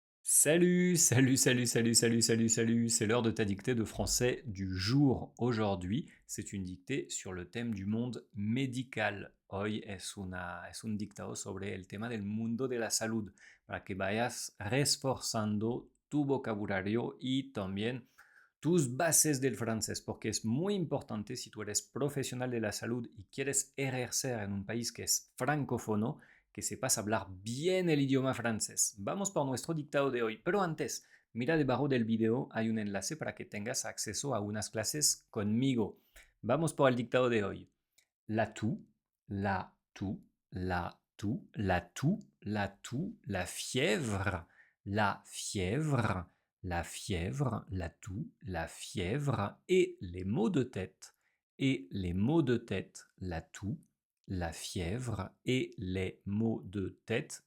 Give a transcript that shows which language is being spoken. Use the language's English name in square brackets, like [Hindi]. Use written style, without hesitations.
[French] Salut, c'est l'heure de ta dictée de français du jour. Aujourd'hui, c'est une dictée sur le thème du monde médical. [Spanish] Hoy es un dictado sobre el tema del mundo de la salud, para que vayas reforzando tu vocabulario y también tus bases del francés, porque es muy importante si tú eres profesional de la salud y quieres ejercer en un país que es francófono, que sepas hablar bien el idioma francés. Vamos por nuestro dictado de hoy, pero antes, mira debajo del video, hay un enlace para que tengas acceso a unas clases conmigo. Vamos por el dictado de hoy. [French] La toux, la toux, la toux, la toux, la toux, la fièvre, la fièvre, la fièvre, la toux, la fièvre et les maux de tête. Et les maux de tête, la toux, la fièvre et les maux de tête.